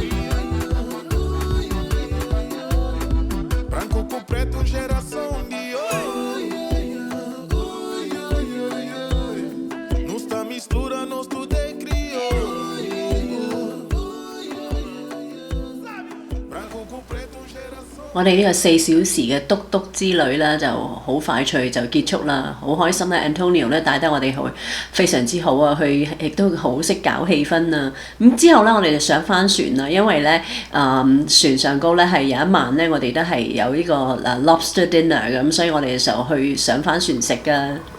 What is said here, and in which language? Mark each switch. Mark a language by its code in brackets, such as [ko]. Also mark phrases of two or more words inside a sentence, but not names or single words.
[pt] Branco com preto, geração de ouro. Não está mistura, nós tudo é crioulo. Branco com preto, geração. [yue] 我哋呢個4小時嘅篤篤之旅咧就好快脆就結束啦，好開心咧 Antonio 咧帶得我哋去非常之好啊，佢亦都好識搞氣氛啊。咁之後咧我哋就上翻船啦，因為咧船上高咧係有一晚咧我哋都係有呢個 [en] lobster dinner [yue] 咁，所以我哋就去上翻船食噶。